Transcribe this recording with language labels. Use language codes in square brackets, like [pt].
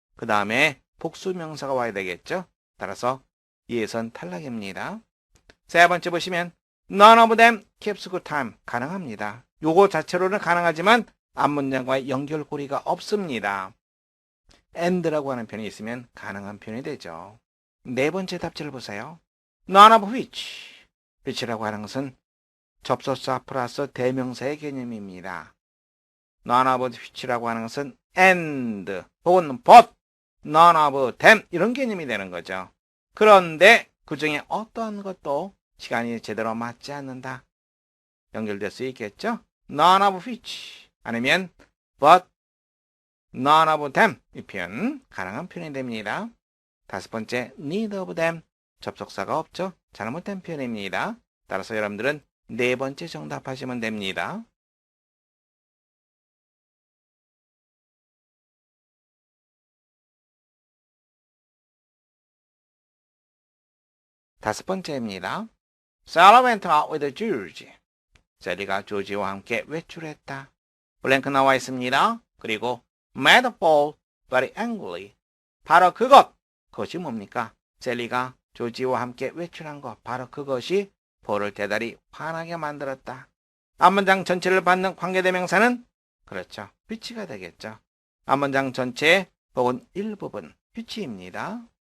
[ko] 그 다음에 복수 명사가 와야 되겠죠? 따라서 예선 탈락입니다. 세 번째 보시면 [en] none of them keeps good time. [ko] 가능합니다. 요거 자체로는 가능하지만 앞문장과의 연결고리가 없습니다. and라고 하는 표현이 있으면 가능한 표현이 되죠. 네 번째 답지를 보세요. [en] none of which. [ko] which라고 하는 것은 접속사 플러스 대명사의 개념입니다. none of which라고 하는 것은 and 혹은 but, none of them 이런 개념이 되는 거죠. 그런데 그 중에 어떤 것도 시간이 제대로 맞지 않는다. 연결될 수 있겠죠? none of which 아니면 but, none of them 이 표현 가능한 표현이 됩니다. 다섯 번째 neither of them 접속사가 없죠? 잘못된 표현입니다. 따라서 여러분들은 네 번째 정답하시면 됩니다. 다섯 번째입니다. [en] Sarah went out with George. [ko] 셀리가 조지와 함께 외출했다. 블랭크 나와 있습니다. 그리고 [en] made Paul very angry. [ko] 바로 그것이 뭡니까? 셀리가 조지와 함께 외출한 것. 바로 그것이 폴을 대단히 화나게 만들었다. 앞문장 전체를 받는 관계대명사는 그렇죠. which가 되겠죠. 앞문장 전체 혹은 일부분 which입니다.